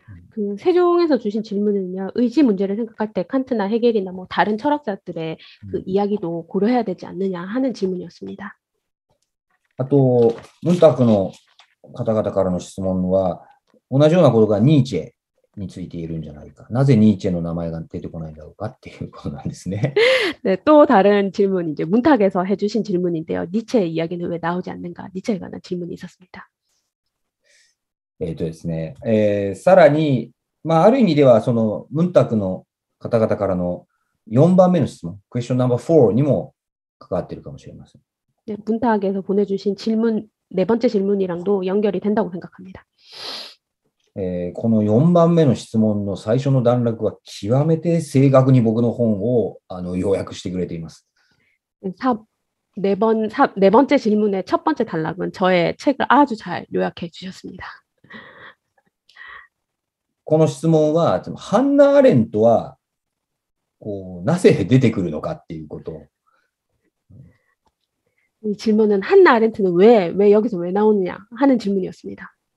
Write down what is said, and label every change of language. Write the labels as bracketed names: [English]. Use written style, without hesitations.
[Korean] 그 세종에서 주신 질문은요, 의지 문제를 생각할 때 칸트나 헤겔이나 뭐 다른 철학자들의 그 이야기도 고려해야 되지 않느냐 하는 질문이었습니다. [Japanese] あと、ムンタークの方々からの質問は、同じようなことがニーチェについているんじゃないか。なぜニーチェの名前が出てこないんだろうかっていうことなんですね。 [Korean] 네, 또 다른 질문, 이제 문탁에서 해주신 질문인데요. 니체의 이야기는 왜 나오지 않는가? 니체에 관한 질문이 있었습니다. [Japanese] ですね、さらに、まあ、ある意味では、そのムンタクの方々からの4番目の質問、クエスチョンナンバー4にも関わっているかもしれません。 [Korean] 네, 문탁에서 보내주신 질문, 네 번째 질문이랑도 연결이 된다고 생각합니다. [Japanese] この4番目の質問の最初の段落は極めて正確に僕の本を要約してくれています。 [Korean] 네 번째 질문의 첫 번째 단락은 저의 책을 아주 잘 요약해 주셨습니다. [Japanese] この質問は、ハンナ・アレントはこうなぜ出てくるのかっていうこと。 [Korean] 이 질문은 한나 아렌트는 왜 여기서 왜 나오느냐 하는 질문이었습니다.